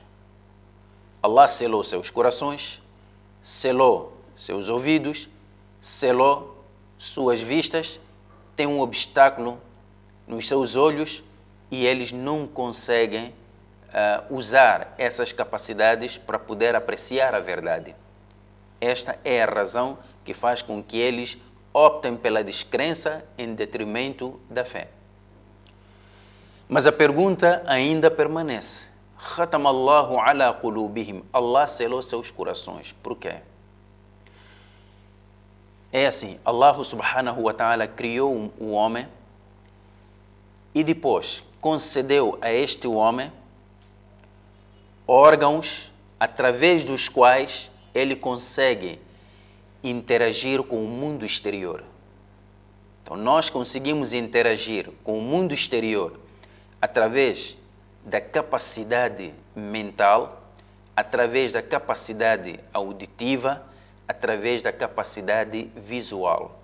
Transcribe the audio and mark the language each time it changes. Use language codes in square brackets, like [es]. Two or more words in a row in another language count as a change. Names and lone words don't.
[pt] Allah selou seus corações, selou seus ouvidos, selou suas vistas, tem um obstáculo nos seus olhos e eles não conseguem usar essas capacidades para poder apreciar a verdade. Esta é a razão que faz com que eles optem pela descrença em detrimento da fé. Mas a pergunta ainda permanece. [ar] ختم الله على قلوبهم. [pt] Allah selou seus corações. Por quê? É assim, Allah [ar] سبحانه وتعالى [pt] criou o homem e depois concedeu a este homem órgãos através dos quais ele consegue interagir com o mundo exterior. Então, nós conseguimos interagir com o mundo exterior através da capacidade mental, através da capacidade auditiva, através da capacidade visual.